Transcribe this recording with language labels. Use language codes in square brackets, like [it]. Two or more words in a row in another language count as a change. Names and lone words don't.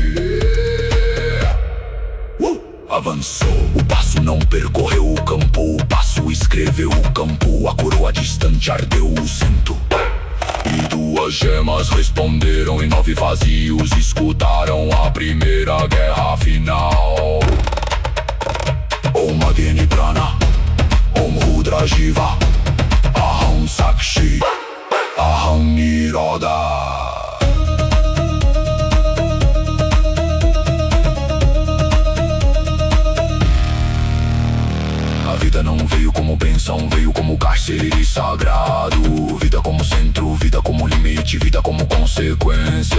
[pt] Avançou, o passo não percorreu o campo, o passo escreveu o campo, a coroa distante ardeu o cinto. E 2 gemas responderam em 9 vazios, escutaram a primeira guerra final. [sa] ॐ अग्नि प्राण ॐ रुद्र जीव अहं साक्षी अहं निरोध. [pt] A vida não veio como bênção, veio como cárcere sagrado. Vida como centro, vida como limite, vida como consequência.